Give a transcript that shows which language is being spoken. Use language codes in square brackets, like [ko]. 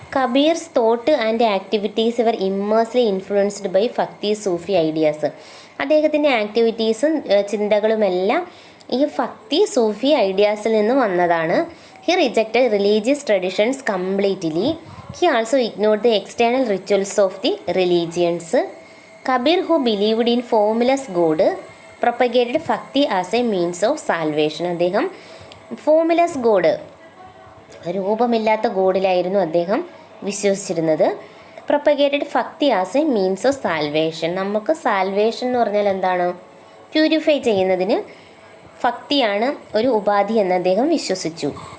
[en] Kabir's thought and activities were immensely influenced by bhakti Sufi ideas. [ml] അദ്ദേഹത്തിൻ്റെ ആക്ടിവിറ്റീസും ചിന്തകളുമെല്ലാം ഈ ഭക്തി സൂഫി ഐഡിയാസിൽ നിന്ന് വന്നതാണ്. [en] He rejected religious traditions completely. He also ignored the external rituals of the religions. Kabir, who believed in formless God, propagated bhakti as a means of salvation. [ml] അദ്ദേഹം ഫോംലെസ് ഗോഡ്, രൂപമില്ലാത്ത ഗോഡിലായിരുന്നു അദ്ദേഹം വിശ്വസിച്ചിരുന്നത്. [en] Propagated bhakti as a means of salvation. [ml] നമുക്ക് salvation എന്ന് പറഞ്ഞാൽ എന്താണ്? Purify ചെയ്യുന്നതിന് ഭക്തിയാണ് ഒരു ഉപാധി എന്ന് അദ്ദേഹം വിശ്വസിച്ചു.